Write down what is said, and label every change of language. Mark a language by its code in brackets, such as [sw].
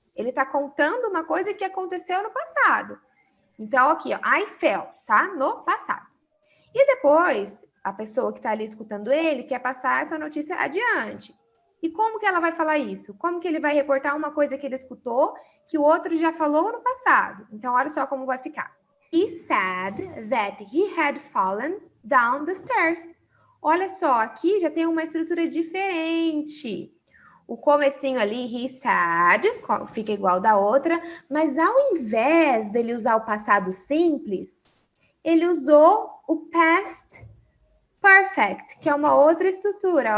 [pt] Ele está contando uma coisa que aconteceu no passado. Então, aqui, ó, [en] I fell, [pt] tá? No passado. E depois, a pessoa que está ali escutando ele quer passar essa notícia adiante. E como que ela vai falar isso? Como que ele vai reportar uma coisa que ele escutou que o outro já falou no passado? Então, olha só como vai ficar. [en] He said that he had fallen down the stairs. [pt] Olha só, aqui já tem uma estrutura diferente. O comecinho ali, [en] he said, [pt] fica igual da outra, mas ao invés dele usar o passado simples, ele usou o past perfect, que é uma outra estrutura.